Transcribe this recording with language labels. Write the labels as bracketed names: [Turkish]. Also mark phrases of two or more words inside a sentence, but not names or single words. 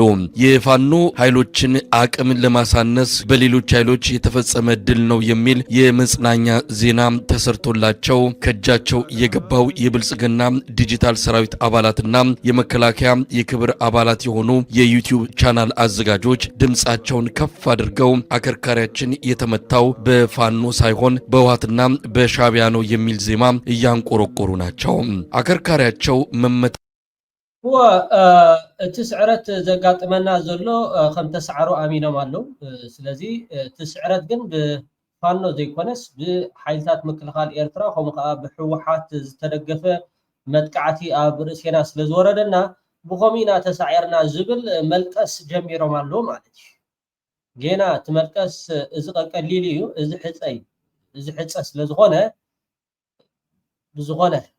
[Amharic] የፋኖ ኃይሎችን አቅም ለማሳነስ በሌሎች ኃይሎች የተፈጸመ ድል ነው የሚል የመጽናኛ ዜና ተሰርቶላቸው ከጃቸው የገባው የብልጽግና ዲጂታል ሰራዊት አባላትና የመከላከያ የክብር አባላት የሆኑ የዩቲዩብ ቻናል አዘጋጆች ድምጻቸውን ከፍ አድርገው አከርካሪያችን የተመታው በፋኖ ሳይሆን በህወሓትና በሻዕቢያ ነው የሚል ዜማ እያንቆረቆሩ ናቸው። አከርካሪያቸው መመታ [Tigrinya] ትስዕረት ዘጋጥመና ዘሎ ከም ተሰዓሩ አሚኖም አለው ስለዚ ትስዕረት ግን ፋኖ ዘይኮነስ ብሓይልታት ምክልኻል ኤርትራ ከምኡ ከዓ ብሕወሓት ዝተደገፈ መጥቃዕቲ ኣብ ርእስና ስለዝወረደና ብኸሚና ተሳዒርና ዝብል መልቀስ ጀሚሮም ኣሎ ማለት እዩ ጌና እቲ መልቀስ እዚ ቀሊል እዩ እዚ ሕፀ ስለዝኾነ ብዝኾነ